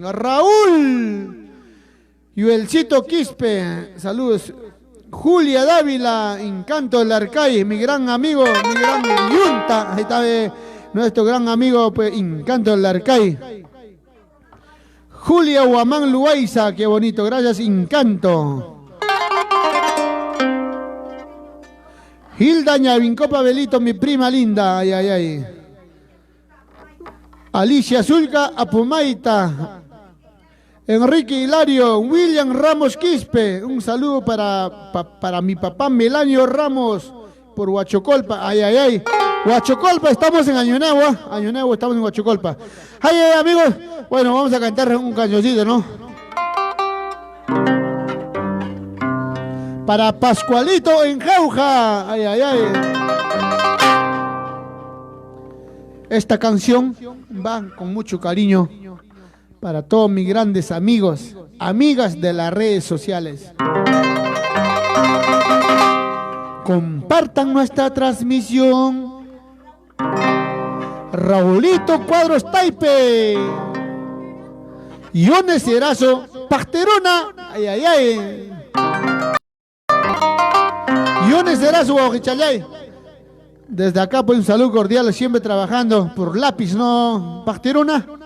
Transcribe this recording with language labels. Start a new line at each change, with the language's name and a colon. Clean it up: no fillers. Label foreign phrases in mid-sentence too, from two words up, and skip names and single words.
Spanish: Raúl Yuelcito Quispe, saludos. Julia Dávila, Encanto del Arcay, mi gran amigo, mi gran yunta. Ahí está nuestro gran amigo, pues, Encanto del Arcay. Julia Huamán Luaiza, qué bonito, gracias, Encanto. Hilda Ñavincopa Belito, mi prima linda, ay, ay, ay. Alicia Zulca Apumaita. Enrique Hilario, William Ramos Quispe, un saludo para mi papá Melanio Ramos por Huachocolpa, ay, ay, ay. Huachocolpa, estamos en Año Nuevo, estamos en Huachocolpa. Ay, ay, amigos, bueno, vamos a cantar un cancioncito, ¿no? Para Pascualito en Jauja, ay, ay, ay. Esta canción va con mucho cariño para todos mis grandes amigos, amigas de las redes sociales. Compartan nuestra transmisión Raulito Cuadros Taipe, Iones Erazo, Pasterona, ay, ay, ay. Iones Erazo, Guajichalay. Desde acá, pues un saludo cordial, siempre trabajando por lápiz, ¿no? Pasterona.